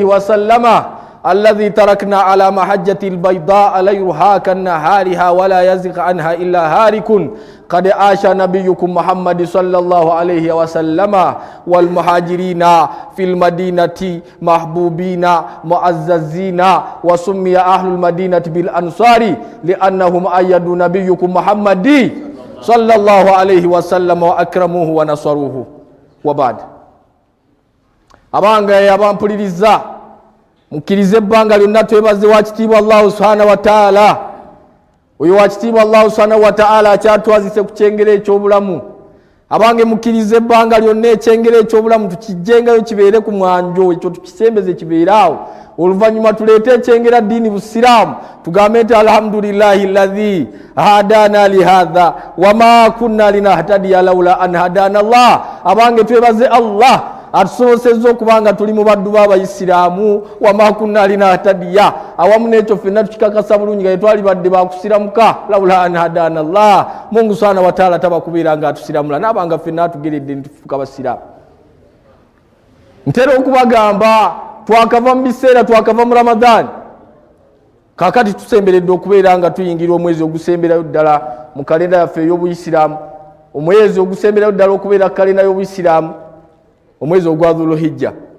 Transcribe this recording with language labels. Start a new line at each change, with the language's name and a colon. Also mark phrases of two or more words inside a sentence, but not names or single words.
Arabic: وسلم الذي تركنا على محجة البيضاء ليلها كنهارها ولا يزغ عنها إلا هالك قد عاش نبيكم محمد صلى الله عليه وسلم والمهاجرين في المدينة محبوبين معززين، وسمي أهل المدينة بالأنصار لأنهم أيدوا نبيكم محمد صلى الله عليه وسلم وأكرموه ونصروه.
Ganda: وبعد abange abampuliriza mukirize ebbanga lyonna twebaze wakitiibwa
Arabic: الله سبحانه وتعالى.
Ganda: Oyo wakitiibwa
Arabic: الله سبحانه وتعالى
Ganda: akyatwazise ku kyengere eky'obulamu. Abange mukirize ebbanga lyonna ekyengere eky'obulamu tukijjengayo kibeere ku mwanjo, ekyo tukisembeze kibeeraawo. Oluvannyuma tuleete ekyengera ddiini busiraamu tugambe nti
Arabic: الحمد لله الذي هدانا لهذا وما كنا لنهتدي لولا أن هدانا الله.
Ganda: Abange twebaze Allah atusobosezza okubanga tuli mu baddu b'abayisiraamu,
Arabic: وما كنا لنهتدي,
Ganda: awamu n'ekyo ffenna tukikakasa bulungi nga twali badde bakusiramuka
Arabic: لولا أن هدانا الله.
Ganda: Mungu
Arabic: سبحانه وتعالى
Ganda: tabakubeera nga atusiramula n'abanga ffenna atugeredde nitufuuka basiraamu. Ntera okubagamba twakava mu biseera, twakava mu Ramadhaani, kakati tusemberedde okubeera nga tuyingira omwezi ogusemberayo ddala mu kalenda yaffe ey'obuyisiraamu, omwezi ogusemberayo ddala okubeera kalenda y'obuyisiraamu, omwezi ogwa Dhulhijja.